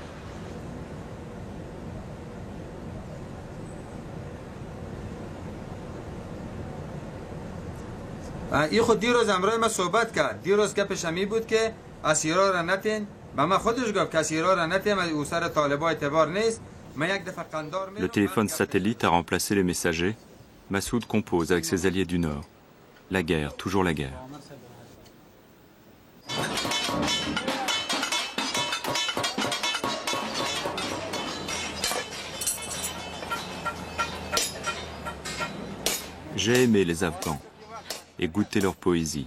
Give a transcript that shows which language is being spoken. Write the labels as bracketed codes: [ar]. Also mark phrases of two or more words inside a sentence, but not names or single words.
[fa] این خود دیروز امرای ما صحبت کرد. دیروز گپش همی بود که اسیرا را نتین. به من خودش گفت که اسیرا را نتین او سر طالبا اعتبار نیست. [fr] Le téléphone satellite a remplacé les messagers. Massoud compose avec ses alliés du Nord. La guerre, toujours la guerre. J'ai aimé les Afghans et goûté leur poésie.